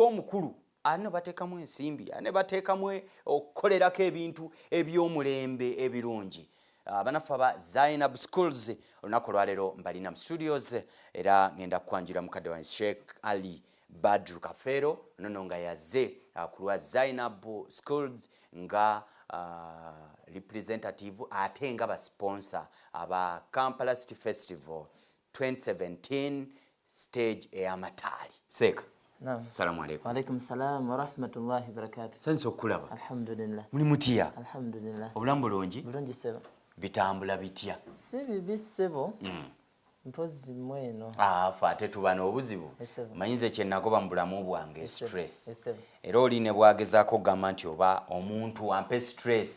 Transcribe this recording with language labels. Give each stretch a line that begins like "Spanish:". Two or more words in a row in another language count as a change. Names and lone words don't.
Ganda: omukulu ane bateekamu ensimbi ane bateekamu okukolerako ebintu eby'omulembe ebirungi abanaffe aba Zainab Schools olunaku olwaleero mbalina mu studios era ngenda kukwanjula mukadde wa Sheikh Ali Badru Kafero nono nga yazze ku lwa Zainab Schools nga representative ate nga basponsor aba Kampala City Festival 2017 stage ey'amataali. Seeka. Naam.
Arabic: السلام عليكم. وعليكم السلام ورحمة الله وبركاته.
Ganda: Sanso okulaba. Alhamdulillah. Muli mutya? Alhamdulillah. Obulamu bulungi? Bulungi sebo. Bitambula bitya? Si bibi sebo. Mpozi mweno. Ate tuba n'obuzibu. Manyize kye nagoba mu bulamu bwange stress. Era oli ne bwagezaako okugamba nti oba omuntu ampe stress.